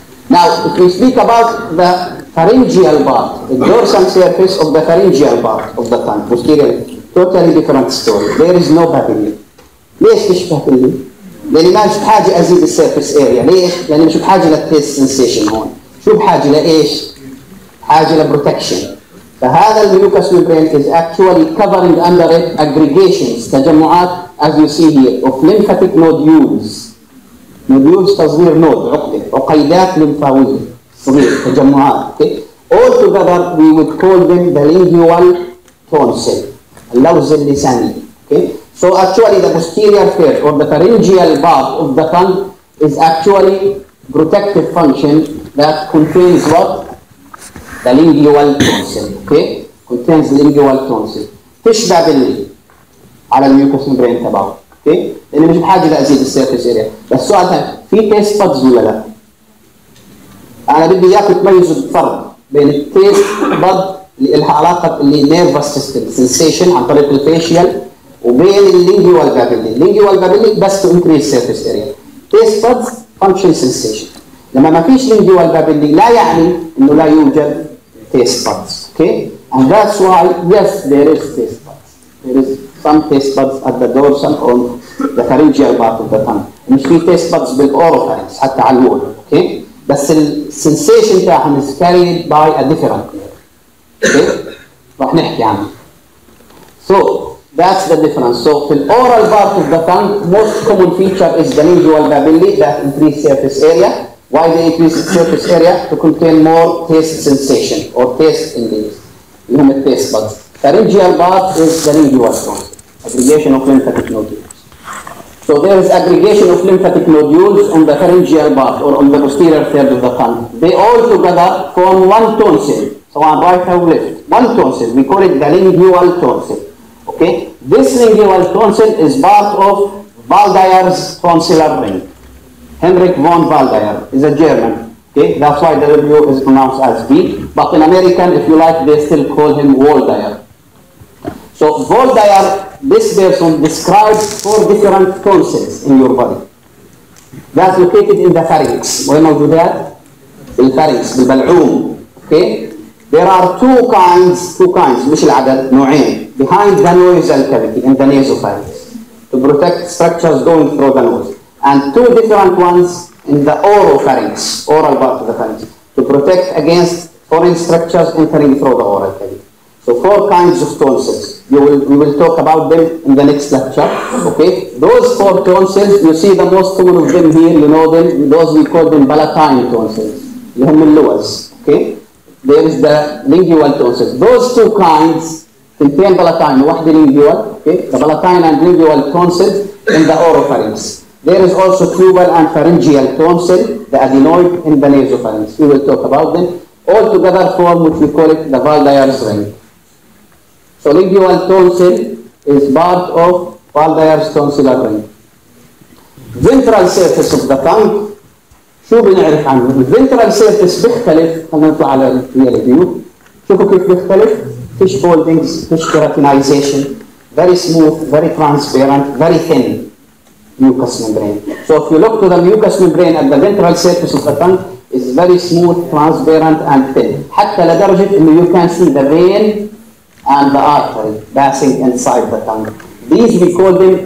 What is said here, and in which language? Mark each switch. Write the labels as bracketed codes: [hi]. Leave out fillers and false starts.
[en] Now, if we speak about the pharyngeal part, the dorsal surface of the pharyngeal part of the tongue, posterior, totally different story. There is no papilla. [ar] ليش فيش papilla؟ لأني ما نشوف حاجة أزيد السيرفيس اريا. ليش؟ لأني نشوف حاجة للتيست سنسيشن هون. شو بحاجة لإيش؟ حاجة لبروتكشن. فهذا الميوكس [en] membrane is actually covering under it aggregations, تجمعات, as you see here, of lymphatic nodules. [ar] Nodules تصغير نود, عقدة, عقيدات لمفاوية, صغير, تجمعات. [en] Okay? All together we would call them the lingual tonsil, [ar] اللوز اللساني. [en] Okay? So actually the posterior third or the pharyngeal part of the tongue is actually protective function that contains what? The lingual tonsil. Okay? Contains the lingual tonsil. [ar] تشبه باللي على الميوكس membrane تبعه. [en] Okay? [ar] لأن مش بحاجة لأزيد السيرفيس اريا. بس السؤال هذا في تيست بادز ولا لا؟ أنا بدي إياكم تميزوا الفرق بين التيست باد اللي لها علاقة اللي نيرفس سيستم سنسيشن عن طريق الفيشيال وبين اللينجوال بابيلي. اللينجوال بابيلي بس تو انكريز سيرفيس اريا. تيست بادز فانكشن سنسيشن. لما ما فيش لينجوال بابيلي لا يعني إنه لا يوجد taste buds. [en] Okay? And that's why, yes, there is taste buds. There is some taste buds at the dorsal or the pharyngeal part of the tongue. [ar] مش في تيست بادز بالاوروفارينكس حتى على الوول. اوكي بس السنسيشن تاعهم [en] is carried by a different nerve. [ar] اوكي راح نحكي عنه. [en] So that's the difference. So في oral part of the tongue, most common feature is the lingual papillae that increase surface area. Why they increase surface area? To contain more taste sensation or taste endings. [ar] اللي هم التيست buds. [en] Pharyngeal part is the lingual tone, aggregation of lymphatic nodules. So there is aggregation of lymphatic nodules on the pharyngeal part or on the posterior third of the tongue. They all together form one tonsil. So on right or left, one tonsil. We call it the lingual tonsil. Okay, this lingual tonsil is part of Waldeyer's tonsillar ring. Henrik von Waldeyer is a German. Okay, that's why the W is pronounced as V. But in American, if you like, they still call him Waldeyer. So Waldeyer, this person describes 4 different tonsils in your body. That's located in the pharynx. [ar] وين موجودات؟ الفارنكس بالبلعوم. [en] Okay. There are two kinds [ar] مش العدد نوعين [en] behind the nasal cavity in the nasopharynx to protect structures going through the nose, and 2 different ones in the oropharynx, oral part of the pharynx, to protect against foreign structures entering through the oral cavity. So 4 kinds of tonsils. We will talk about them in the next lecture. Okay, those 4 tonsils, you see the most common of them here, you know them, those we call them palatine tonsils. [ar] اللي هم اللوز. Okay. [en] There is the lingual tonsils. Those 2 kinds contain palatine, واحدة lingual, okay? The palatine and lingual tonsils in the oropharynx. There is also tubal and pharyngeal tonsil, the adenoid in the nasopharynx. We will talk about them. All together form what we call it the Waldeyer's ring. So lingual tonsil is part of Waldeyer's tonsillar ring. Ventral surface of the tongue. [ar] شو بنعرف عنه؟ الفنترال سيرفيس بيختلف. خلينا نطلع على الريال فيو. شوفوا كيف بيختلف. فيش فولدنجز، فيش كيراتينايزيشن، [en] very smooth, very transparent, very thin mucous membrane. So if you look to the mucous membrane at the ventral surface of the tongue, it's very smooth, transparent and thin. [ar] حتى لدرجة إنه [en] you can see the vein and the artery passing inside the tongue. These we call them.